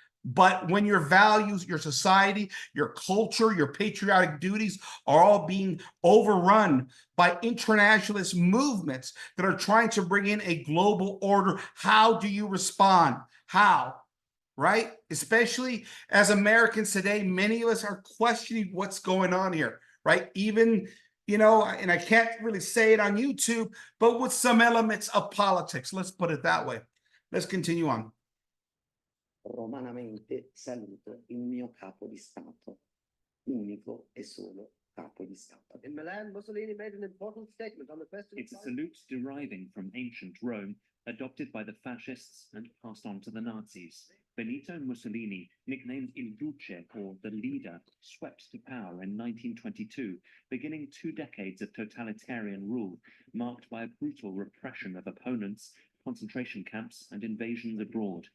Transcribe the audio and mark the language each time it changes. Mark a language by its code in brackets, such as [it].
[en] But when your values, your society, your culture, your patriotic duties are all being overrun by internationalist movements that are trying to bring in a global order, how do you respond? How? Right? Especially as Americans today, many of us are questioning what's going on here, right? Even, and I can't really say it on YouTube, but with some elements of politics. Let's put it that way. Let's continue on. [it] Romanamente saluto il mio capo di Stato, unico e solo capo di Stato. [en] In Milan, Mussolini made an important statement on the question. It's a salute deriving from ancient Rome, adopted by the fascists and passed on to the Nazis. Benito Mussolini, nicknamed Il Duce, or the leader, swept to power in 1922, beginning 2 decades of totalitarian rule, marked by a brutal repression of opponents, concentration camps, and invasions abroad.